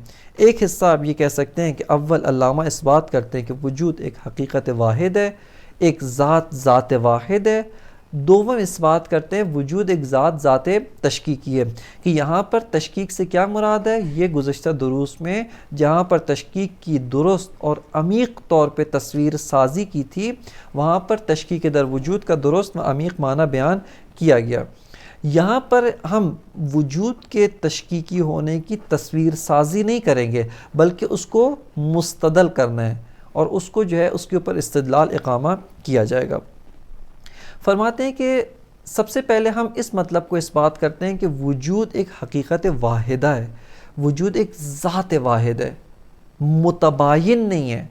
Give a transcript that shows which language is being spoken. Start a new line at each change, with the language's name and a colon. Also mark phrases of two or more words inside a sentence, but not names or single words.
Urdu: ایک حصہ آپ یہ کہہ سکتے ہیں کہ اول علامہ اس بات کرتے ہیں کہ وجود ایک حقیقت واحد ہے، ایک ذات واحد ہے۔ دوم اس بات کرتے ہیں وجود ایک ذات تشکیکی ہے، کہ یہاں پر تشکیک سے کیا مراد ہے؟ یہ گزشتہ دروس میں جہاں پر تشکیک کی درست اور عمیق طور پہ تصویر سازی کی تھی، وہاں پر تشکیک در وجود کا درست و عمیق معنی بیان کیا گیا۔ یہاں پر ہم وجود کے تشکیکی ہونے کی تصویر سازی نہیں کریں گے، بلکہ اس کو مستدل کرنا ہے، اور اس کو جو ہے اس کے اوپر استدلال اقامہ کیا جائے گا۔ فرماتے ہیں کہ سب سے پہلے ہم اس مطلب کو اس بات کرتے ہیں کہ وجود ایک حقیقت واحدہ ہے، وجود ایک ذات واحد ہے، متباین نہیں ہے۔